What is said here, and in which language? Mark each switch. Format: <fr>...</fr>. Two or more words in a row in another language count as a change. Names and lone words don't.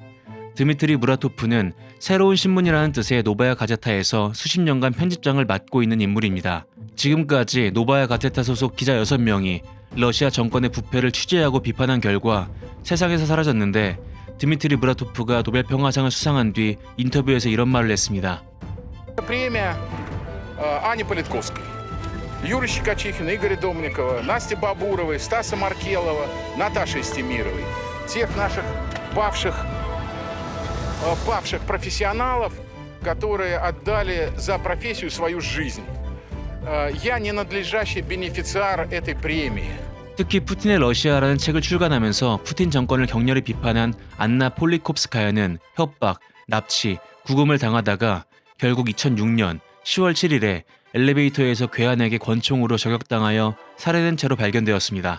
<ko>드미트리 무라토프는 새로운 신문이라는 뜻의 노바야 가제타에서 수십 년간 편집장을 맡고 있는 인물입니다. 지금까지 노바야 가제타 소속 기자 6명이 러시아 정권의 부패를 취재하고 비판한 결과 세상에서 사라졌는데 드미트리 무라토프가 노벨 평화상을 수상한 뒤 인터뷰에서 이런 말을 했습니다.</ko> <ru>Премия Ани Политковской, Юры Щекочихина, Игоря Домникова, Насти Бабуровой, Стаса Маркелова, Наташи Истемировой, тех наших павших профессионалов, которые отдали за профессию свою жизнь. Я не надлежащий бенефициар этой премии.</ru> <ko>특히 푸틴의 러시아라는 책을 출간하면서 푸틴 정권을 격렬히 비판한 안나 폴리콥스카야는 협박, 납치, 구금을 당하다가 결국 2006년 10월 7일에 엘리베이터에서 괴한에게 권총으로 저격당하여 살해된 채로 발견되었습니다.</ko>